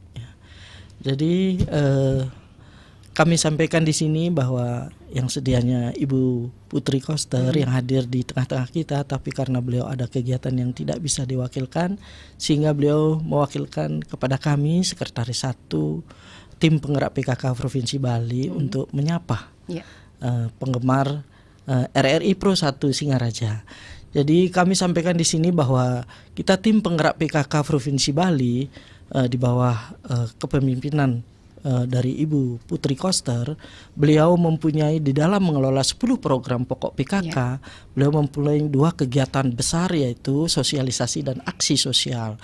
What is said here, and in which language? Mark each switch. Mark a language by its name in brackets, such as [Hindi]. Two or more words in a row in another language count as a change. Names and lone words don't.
[Indonesian] Jadi kami sampaikan di sini bahwa yang sedianya Ibu Putri Koster yang hadir di tengah-tengah kita, tapi karena beliau ada kegiatan yang tidak bisa diwakilkan, sehingga beliau mewakilkan kepada kami Sekretaris 1 Tim Penggerak PKK Provinsi Bali untuk menyapa penggemar RRI Pro 1 Singaraja. Jadi kami sampaikan di sini bahwa kita tim penggerak PKK Provinsi Bali di bawah kepemimpinan dari Ibu Putri Koster, beliau mempunyai di dalam mengelola 10 program pokok PKK, beliau mempunyai 2 kegiatan besar, yaitu sosialisasi dan aksi sosial.